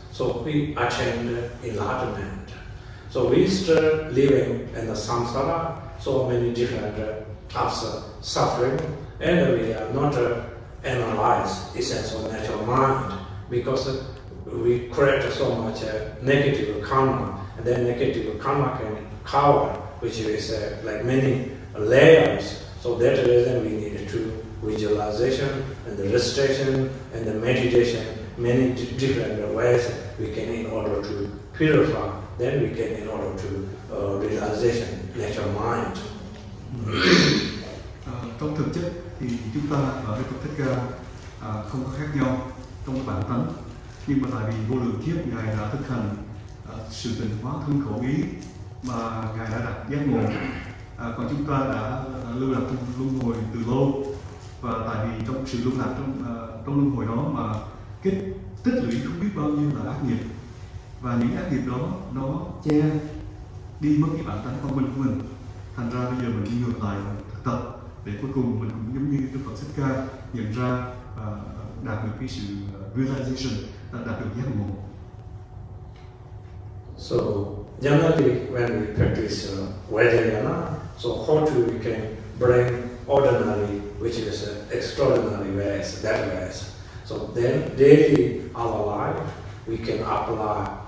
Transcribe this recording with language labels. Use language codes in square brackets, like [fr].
[en] So he attained enlightenment. So we still living in the samsara, so many different types of suffering, and we are not analyze essence of natural mind because we create so much negative karma, and then negative karma can cover, which is like many layers. So that reason we need to visualization and the recitation and the meditation, many different ways we can in order to purify, then we can in order to realization natural mind. [vi] Trong thực chất thì chúng ta ở Đức Phật Thích Ca không có khác nhau trong cái bản tánh, nhưng mà tại vì vô lượng kiếp Ngài đã thực hành sự tịnh hóa thân khẩu ý mà Ngài đã đạt giác ngộ, còn chúng ta đã lưu lạc trong luân hồi từ lâu, và tại vì trong sự lưu lạc trong luân hồi đó mà cái tích lũy không biết bao nhiêu là ác nghiệp, và những ác nghiệp đó nó che đi mất cái bản tánh văn minh của mình. Thành ra bây giờ mình đi ngược lại thực tập để cuối cùng mình cũng giống như Đức Phật Thích Ca nhận ra và đạt được cái sự realization, đạt được giác ngộ. [en] So generally when we practice Vajrayana, so how to we can bring ordinary, which is extraordinary ways, that ways. So then daily our life we can apply.